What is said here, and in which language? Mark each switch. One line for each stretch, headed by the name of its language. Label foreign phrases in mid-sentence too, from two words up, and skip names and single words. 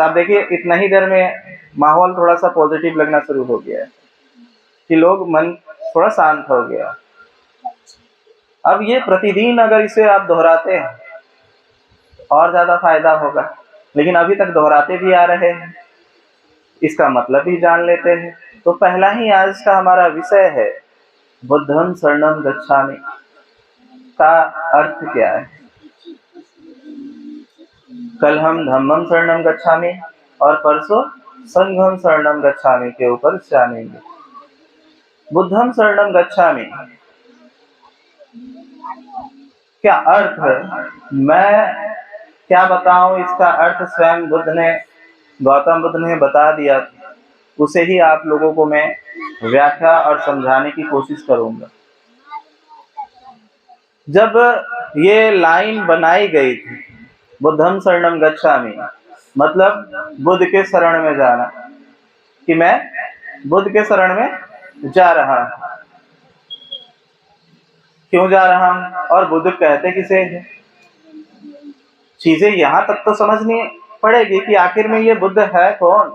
Hindi: आप देखिए, इतना ही देर में माहौल थोड़ा सा पॉजिटिव लगना शुरू हो गया है, कि लोग, मन थोड़ा शांत हो गया। अब ये प्रतिदिन अगर इसे आप दोहराते हैं और ज्यादा फायदा होगा, लेकिन अभी तक दोहराते भी आ रहे हैं, इसका मतलब भी जान लेते हैं। तो पहला ही आज का हमारा विषय है,
Pali: बुद्धं शरणं गच्छामि
Hindi: का अर्थ क्या है। कल हम
Pali: धम्मं शरणं गच्छामि
Hindi: और परसों
Pali: संघं शरणं गच्छामि
Hindi: के ऊपर जानेंगे।
Pali: बुद्धं शरणं गच्छामि
Hindi: क्या अर्थ है, मैं क्या बताऊं, इसका अर्थ स्वयं बुद्ध ने, गौतम बुद्ध ने बता दिया। उसे ही आप लोगों को मैं व्याख्या और समझाने की कोशिश करूंगा। जब ये लाइन बनाई गई थी,
Pali: बुद्धं शरणं गच्छामि,
Hindi: मतलब बुद्ध के शरण में जाना, कि मैं बुद्ध के शरण में जा रहा हूं। क्यों जा रहा हूं और बुद्ध कहते किसे हैं? चीजें यहां तक तो समझनी पड़ेगी कि आखिर में ये बुद्ध है कौन।